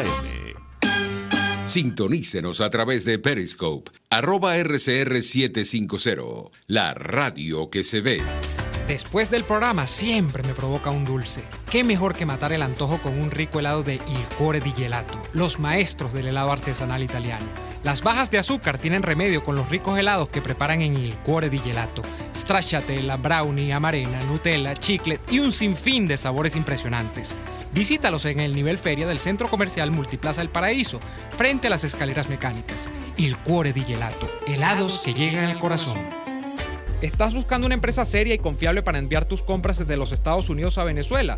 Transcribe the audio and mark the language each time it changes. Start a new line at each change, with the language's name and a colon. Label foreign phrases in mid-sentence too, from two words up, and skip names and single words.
Spanish: Sintonícenos a través de Periscope @RCR750, la radio que se ve. Después del programa siempre me provoca un dulce. ¿Qué mejor que matar el antojo con un rico helado de Il Cuore di Gelato, los maestros del helado artesanal italiano? Las bajas de azúcar tienen remedio con los ricos helados que preparan en Il Cuore di Gelato. Stracciatella, brownie, amarena, Nutella, chiclet y un sinfín de sabores impresionantes. Visítalos en el nivel feria del Centro Comercial Multiplaza El Paraíso, frente a las escaleras mecánicas. Il Cuore di Gelato, helados que llegan al corazón. ¿Estás buscando una empresa seria y confiable para enviar tus compras desde los Estados Unidos a Venezuela?